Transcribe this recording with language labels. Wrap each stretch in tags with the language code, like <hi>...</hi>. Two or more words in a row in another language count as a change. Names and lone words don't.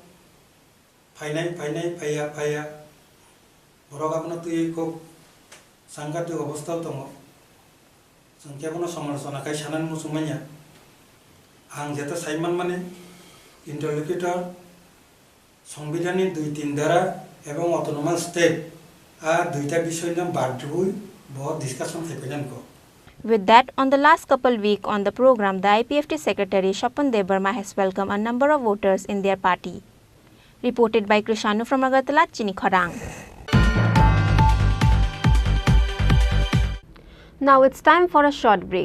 <trp>फाइया बरक आपनो तुई को सांघातिक अवस्था दङ जों केबनो समालोचना खाय सानान मुसुमाया आं जेता साइमान माने इंटरलोकिटर संविधाननि 2-3 धारा एवं</trp> <en>autonomous state</en> <trp>आ दुईटा विषय नाम बाद्रुई बहुत डिस्कशन थाइफैनान को.</trp> <en>With that, on the last couple week on the program, the IPFT Secretary Swapan Debarma has welcomed a number of voters in their party. Reported by Krishanu from Agartala, Chini Khorang. Now it's time for a short break.</en>